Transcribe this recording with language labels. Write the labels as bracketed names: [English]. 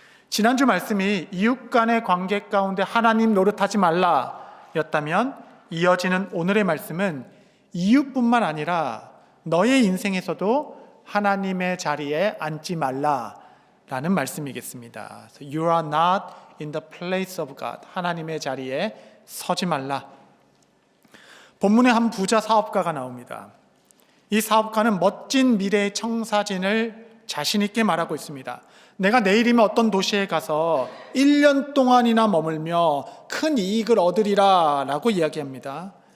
[Korean] 지난주 말씀이 이웃 간의 관계 가운데 하나님 노릇하지 말라 였다면, 이어지는 오늘의 말씀은 이웃뿐만 아니라 너의 인생에서도 하나님의 자리에 앉지 말라 라는 말씀이겠습니다. [English] So you are not in the place of God. [Korean] 하나님의 자리에 서지 말라. 본문에 한 부자 사업가가 나옵니다. 이 사업가는 멋진 미래의 청사진을 자신 있게 말하고 있습니다. 내가 내일이면 어떤 도시에 가서 1년 동안이나 머물며 큰 이익을 얻으리라 라고 이야기합니다.